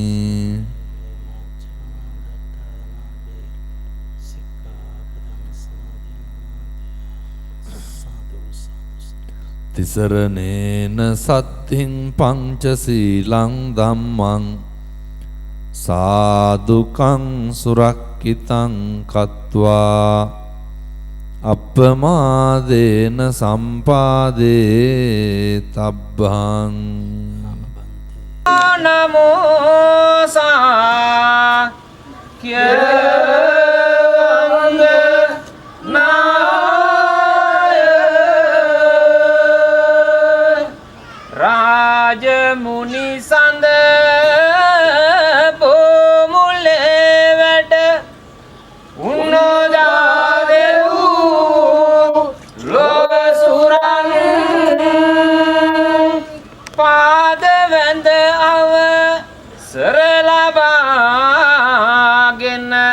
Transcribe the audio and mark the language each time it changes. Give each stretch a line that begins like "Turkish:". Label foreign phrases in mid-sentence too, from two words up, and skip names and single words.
Pali: තිසරණේන සත්තිං පංචසීලං ධම්මං සාදුකං සුරක්කිතං කତ୍වා අප්පමාදේන සම්පාදේ තබ්බං.
Sinhala: නමෝ සාක්‍ය රාජමුනි සඳ බොමුලේ වැඩ උන්නෝදාදෙව් ලොසුරන් පාද වැඳ අවසර ලබාගෙන